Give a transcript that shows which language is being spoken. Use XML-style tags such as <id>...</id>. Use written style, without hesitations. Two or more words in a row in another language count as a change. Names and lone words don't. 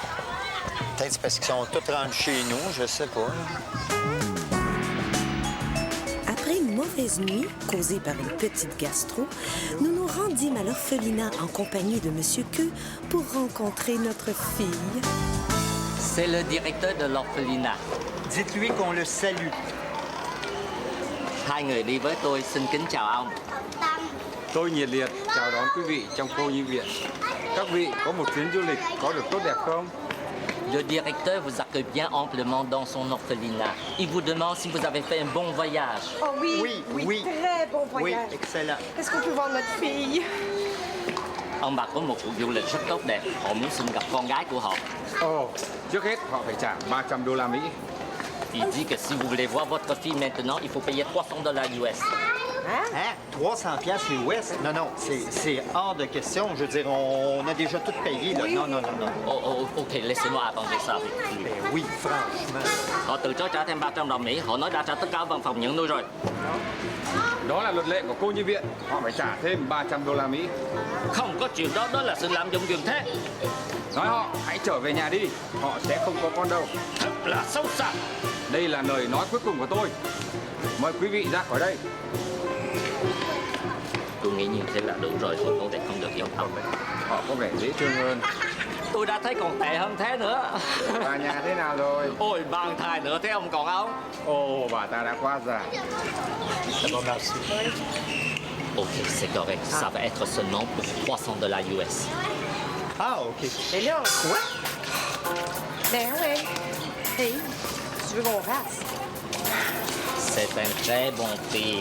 <fr>Peut-être c'est parce qu'ils sont tous rendus chez nous, je sais pas. douloureuse nuit, causée par une petite gastro, nous nous rendîmes à l'orphelinat en compagnie de Monsieur Queux pour rencontrer notre fille. C'est le directeur de l'orphelinat. Dites-lui qu'on le salue.</fr> <vi>Hai người đi với tôi xin kính chào ông. Tôi nhiệt liệt chào đón quý vị trong cô nhi viện. Các vị có một chuyến du lịch có được tốt đẹp không?</vi> <fr>Le directeur vous accueille bien amplement dans son orphelinat. Il vous demande si vous avez fait un bon voyage. Oh oui, Oui. très bon Oui, voyage. excellent. Est-ce qu'on peut voir notre fille?</fr> <vi>Ông bà có một cuộc du lịch rất tốt đẹp. Họ muốn xin gặp con gái của họ. Ồ, trước hết họ phải trả 300 đô la Mỹ.</vi> <fr>Il dit que si vous voulez voir votre fille maintenant, il faut payer 300 $ US. Hein? 300 piastres US? Non, non, c'est hors de question. Je veux dire, on a déjà tout payé, là. Non. Ok, laissez-moi arranger ça avec lui. Ben oui, franchement.</fr> <vi>Họ từ chối trả thêm 300 $, Mỹ. Họ nói đã trả tất cả văn phòng nhận nuôi rồi. Đó là luật lệ của cô nhi viện. Họ phải trả thêm 300 đô la Mỹ. Không có chuyện đó, đó là sự lạm dụng quyền thế. Nói họ hãy trở về nhà đi. Họ sẽ không có con đâu. Thật là xấu xa. Đây là lời nói cuối cùng của tôi. Mời quý vị ra khỏi đây. Tôi nghĩ như thế là đủ rồi, tôi không thể không được giống ông. Họ có vẻ dễ thương hơn. Tôi đã thấy còn tệ hơn thế nữa. Bà nhà thế nào rồi? Ôi, mang thai nữa thế ông còn không? Ồ, bà ta đã quá già.</vi> <fr>Ok, c'est correct. Ça va être seulement pour 300 $ US. Ah, OK. Mais là, quoi? Ben oui. Hey, tu veux qu'on fasse? C'est un très bon prix.</fr>